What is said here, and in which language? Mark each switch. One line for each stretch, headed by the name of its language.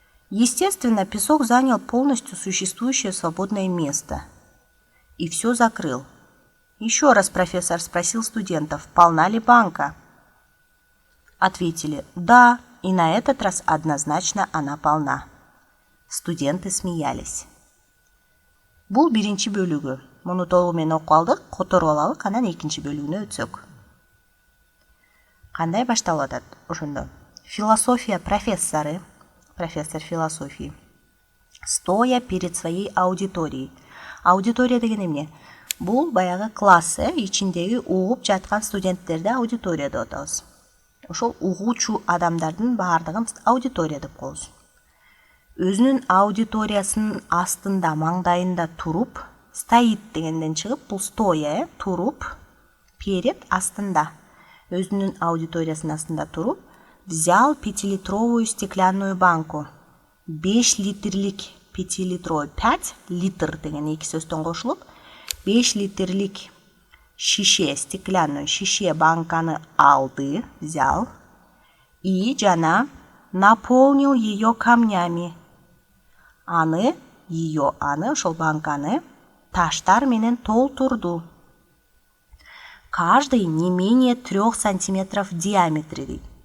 Russian: Естественно, песок занял полностью существующее свободное место и все закрыл. Еще раз профессор спросил студентов, полна ли банка? Ответили, да, и на этот раз однозначно она полна. Студенты смеялись.
Kyrgyz: Бул биринчи бөлүгү. Муну толугу менен окуп алдык, которуп алалык, анан экинчи бөлүгүнө өтсөк. Кандай башталып атат ошондо? Философия профессоры,
Russian: профессор философии, стоя перед своей аудиторией.
Kyrgyz: Аудитория деген эмне? Бул баягы класс, ичиндеги угуп жаткан студенттерди аудитория деп атабыз. Ошол угуучу адамдардын баардыгын аудитория деп коебуз. Өзүнүн аудиториясынын астында, маңдайында туруп, стоит дегенден чыгып, бул стоя, туруп, перед астында. Өзүнүн аудиториясынын астында туруп,
Russian: взял 5-литровую стеклянную банку.
Kyrgyz: 5 литрлик 5-литровый, 5 литр деген эки сөздөн кошулуп, 5 литрлик шише,
Russian: стеклянную
Kyrgyz: шише банканы алды,
Russian: взял и
Kyrgyz: жана наполнил ее камнями. Аны, ошол банканы таштар менен толтурду.
Russian: Каждый не менее 3 сантиметров в диаметре.